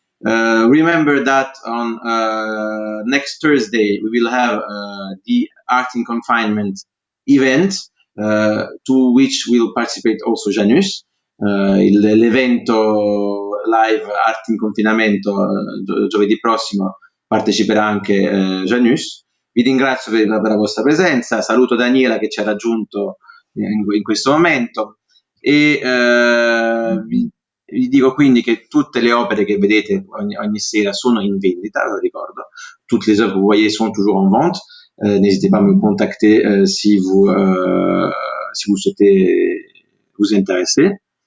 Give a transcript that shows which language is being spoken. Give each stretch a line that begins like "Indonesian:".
English: Remember that on next Thursday we will have the Art in Confinement event to which will participate also Janus.
Italian: L'evento live Art in Confinamento giovedì prossimo parteciperà anche Janus. Vi ringrazio per la vostra presenza, saluto Daniela che ci ha raggiunto in questo momento e vi dico quindi che tutte le opere che vedete ogni sera sono in vendita, ve lo ricordo,
French: toutes les œuvres que vous voyez sont toujours en vente. N'hésitez pas à me contacter si vous souhaitez vous intéresser.